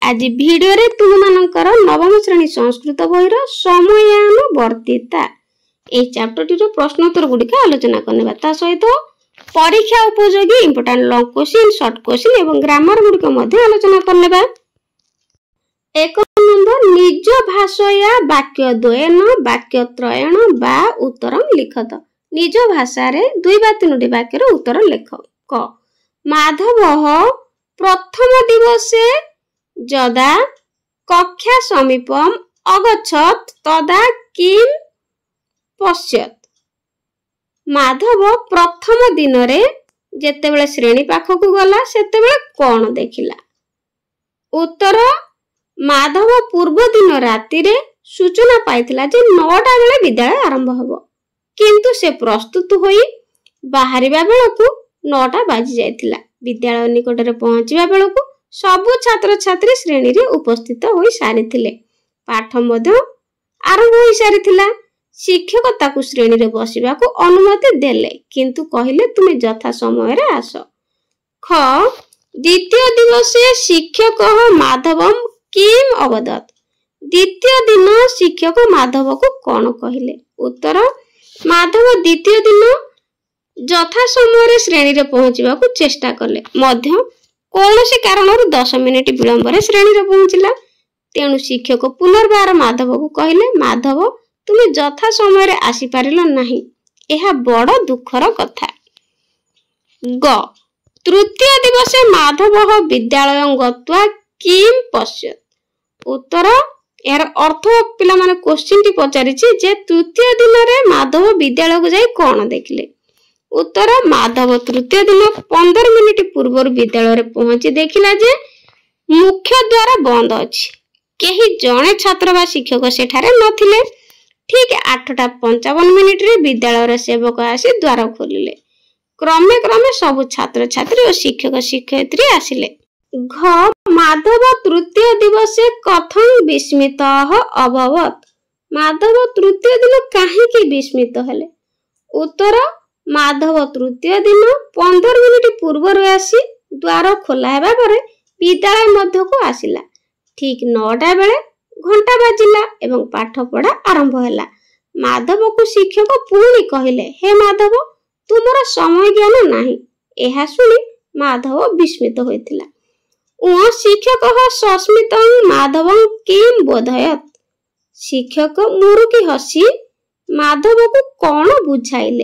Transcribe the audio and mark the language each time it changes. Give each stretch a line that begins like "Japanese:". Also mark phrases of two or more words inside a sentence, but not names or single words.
Odia: ଆଜି ଭିଡିଓ ରେ ତୁମମାନଙ୍କର ନବମ ଶ୍ରେଣୀ ସଂସ୍କୃତ ବହିର ସମୟାନୁବର୍ତ୍ତିତା ଏ ଚାପ୍ଟରଟି ପ୍ରଶ୍ନୋତ୍ତର ଗୁଡ଼ିକ ଆଲୋଚନା କରିବା ତା ସହିତ ପରୀକ୍ଷା ଉପଯୋଗୀ
English: important long question short question
Odia: ଏବଂ ଗ୍ରାମର ଗୁଡ଼ିକ ଆଲୋଚନା କରିବା।
Sanskrit: एक नंबर निज भाषया वाक्य द्वयन वाक्य त्रयण बा उत्तरम लिखत।
Odia: ନିଜ ଭାଷା ରେ 2 ବା 3 ବାକ୍ୟର ଉତ୍ତର ଲେଖ।
Sanskrit: क माधव प्रथम दिवसे जदा कक्षा समीपम अगच्छत तदा किम पश्यत।
Odia: ମାଧବ ପ୍ରଥମ ଦିନ ରେ ଯେତେବେଳେ ଶ୍ରେଣୀ ପାଖକୁ ଗଲା ସେତେବେଳେ କଣ ଦେଖିଲା। ଉତ୍ତର ମାଧବ ପୂର୍ବ ଦିନ ରାତି ରେ ସୂଚନା ପାଇଥିଲା ଯେ 9ଟା ବେଳେ ବିଦ୍ୟାଳୟ ଆରମ୍ଭ ହେବ, କିନ୍ତୁ ସେ ପ୍ରସ୍ତୁତ ହୋଇ ବାହାରିବା ବେଳକୁ 9ଟା ବାଜି ଯାଇଥିଲା। ବିଦ୍ୟାଳୟ ନିକଟ ରେ ପହଞ୍ଚିବା ବେଳକୁ ସବୁ ଛାତ୍ର ଛାତ୍ରୀ ଶ୍ରେଣୀ ରେ ଉପସ୍ଥିତ ହୋଇ ସାରିଥିଲେ। ପାଠ ମଧ୍ୟ ଆରମ୍ଭ ହୋଇ ସାରିଥିଲା। ଶିକ୍ଷକ ତାକୁ ଶ୍ରେଣୀ ରେ ବସିବାକୁ ଅନୁମତି ଦେଲେ, କିନ୍ତୁ କହିଲେ ତୁମେ ଯଥା ସମୟ ରେ ଆସ।
Sanskrit: ख द्वितीय दिवसे शिक्षक माधवम किम अवदत।
Odia: ଦ୍ୱିତୀୟ ଦିନ ଶିକ୍ଷକ ମାଧବ କୁ କଣ କହିଲେ। ଉତ୍ତର ମାଧବ ଦ୍ୱିତୀୟ ଦିନ ଯଥା ସମୟ ରେ ଶ୍ରେଣୀ ରେ ପହଞ୍ଚିବାକୁ ଚେଷ୍ଟା କଲେ, ମଧ୍ୟ କୌଣସି କାରଣରୁ 10 ମିନିଟ ବିଳମ୍ବ ରେ ଶ୍ରେଣୀ ରେ ପହଞ୍ଚିଲା। ତେଣୁ ଶିକ୍ଷକ ପୁନର୍ବାର ମାଧବ କୁ କହିଲେ, ମାଧବ ତୁମେ ଯଥା ସମୟ ରେ ଆସି ପାରିଲ ନାହିଁ, ଏହା ବଡ଼ ଦୁଃଖର କଥା।
Sanskrit: ग तृतीय दिवसे माधव विद्यालय गत्वा किम पश्यत।
Odia: ଉତ୍ତର ଯାର ଅର୍ଥ ପିଲା ମାନେ କ୍ୱେଶ୍ଚନଟି ପଚାରିଛି ଯେ ତୃତୀୟ ଦିନ ରେ ମାଧବ ବିଦ୍ୟାଳୟ କୁ ଯାଇ କଣ ଦେଖିଲେ। ଉତ୍ତର ମାଧବ ତୃତୀୟ ଦିନ 15 ମିନିଟ ପୂର୍ବ ବିଦ୍ୟାଳୟ ରେ ପହଞ୍ଚି ଦେଖିଲା ଯେ ମୁଖ୍ୟ ଦ୍ୱାର ବନ୍ଦ ଅଛି, କେହି ଜଣେ ଛାତ୍ର ବା ଶିକ୍ଷକ ସେଠାରେ ନଥିଲେ। ଠିକ 8:55 ମିନିଟ ରେ ବିଦ୍ୟାଳୟ ରେ ସେବକ ଆସି ଦ୍ୱାର ଖୋଲିଲେ। କ୍ରମେ କ୍ରମେ ସବୁ ଛାତ୍ର ଛାତ୍ରୀ ଓ ଶିକ୍ଷକ ଶିକ୍ଷୟିତ୍ରୀ ଆସିଲେ।
Sanskrit: घ माधव तृतीय दिवसे कथं विस्मितः अभवत।
Odia: ମାଧବ ତୃତୀୟ ଦିନ କାହିଁକି ବିସ୍ମିତ ହେଲେ। ଉତ୍ତର ମାଧବ ତୃତୀୟ ଦିନ 15 ମିନିଟ ପୂର୍ବ ଆସି ଦ୍ୱାର ଖୋଲା ହେବା ପରେ ବିଦ୍ୟାଳୟ ମଧ୍ୟ କୁ ଆସିଲା। ଠିକ 9ଟା ବେଳେ ଘଣ୍ଟା ବାଜିଲା ଏବଂ ପାଠ ପଢ଼ା ଆରମ୍ଭ ହେଲା। ମାଧବ କୁ ଶିକ୍ଷକ ପୁଣି କହିଲେ, ହେ ମାଧବ ତୁମର ସମୟ ଜ୍ଞାନ ନାହିଁ। ଏହା ଶୁଣି ମାଧବ ବିସ୍ମିତ ହୋଇଥିଲା।
Sanskrit: ओ शिक्षक सस्मित माधव किम बोधयत।
Odia: ଶିକ୍ଷକ ମୁରୁକି ହସି ମାଧବ କୁ କଣ ବୁଝାଇଲେ।